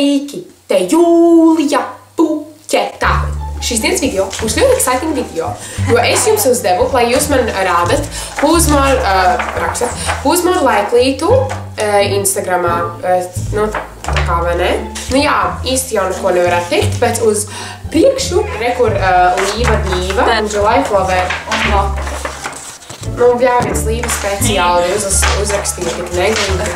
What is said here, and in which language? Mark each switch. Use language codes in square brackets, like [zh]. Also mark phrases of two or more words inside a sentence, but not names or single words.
[lv] Sveiki! Te Jūlija Puķeta! Šīs dienas video būs ļoti exciting video, jo es jums uzdevu, lai jūs man rādat, [en] who's more likely to Instagramā, [lv] nu tā kā vai ne? Nu jā, īsti jau neko nevarētu teikt, bet uz priekšu, rekur Līva Dīva un July Flower. Nu, bļāviens Līva speciāli uzrakstīja tik neglīgi.